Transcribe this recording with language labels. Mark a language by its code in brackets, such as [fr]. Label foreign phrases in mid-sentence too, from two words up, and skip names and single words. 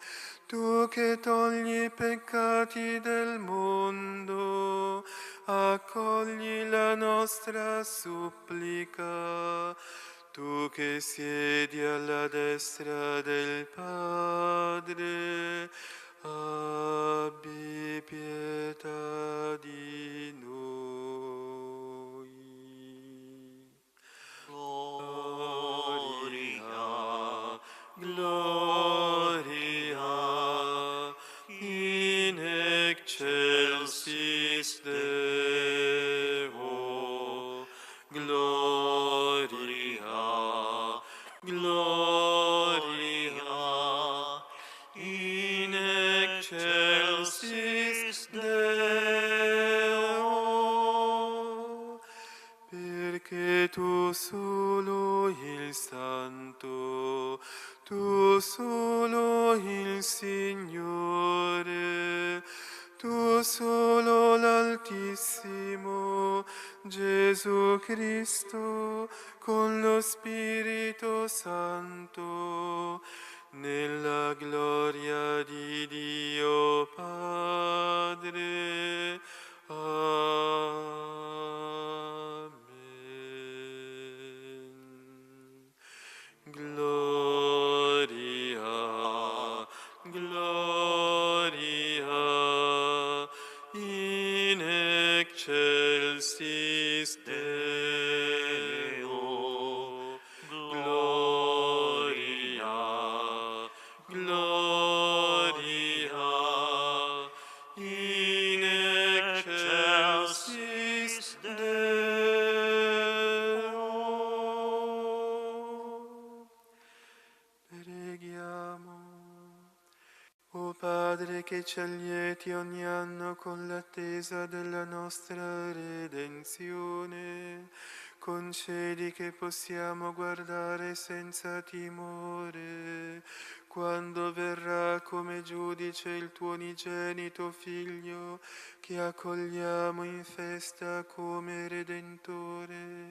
[it] Tu che togli i peccati del mondo, accogli la nostra supplica. Tu che siedi alla destra del Padre, abbi pietà di noi. [la] Gloria, gloria in excelsis Deo. Gloria, gloria in excelsis Deo. [it] Perché tu solo il Santo, tu solo il Signore, tu solo l'Altissimo, Gesù Cristo, con lo Spirito Santo, nella gloria di Dio Padre. Amen. [la] Gloria, gloria in excelsis Deo. Gloria, gloria in excelsis Deo. [it] Preghiamo. O Padre che ci allieti ogni anno con l'attesa della nostra redenzione, concedi che possiamo guardare senza timore quando verrà come giudice il tuo unigenito Figlio, che accogliamo in festa come Redentore.